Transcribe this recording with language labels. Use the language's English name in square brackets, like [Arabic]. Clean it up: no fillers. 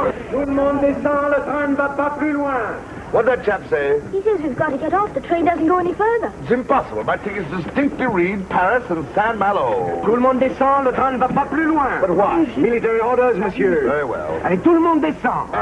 [French] Tout le monde descend, le train ne va pas plus loin. [English] What'd that chap say? He says we've got to get off. The train doesn't go any further. It's impossible. My tickets distinctly read Paris and Saint-Malo. [French] Tout le monde descend, le train ne va pas plus loin. [English] But why? Military orders, monsieur. Very well. [French] Allez, tout le monde descend.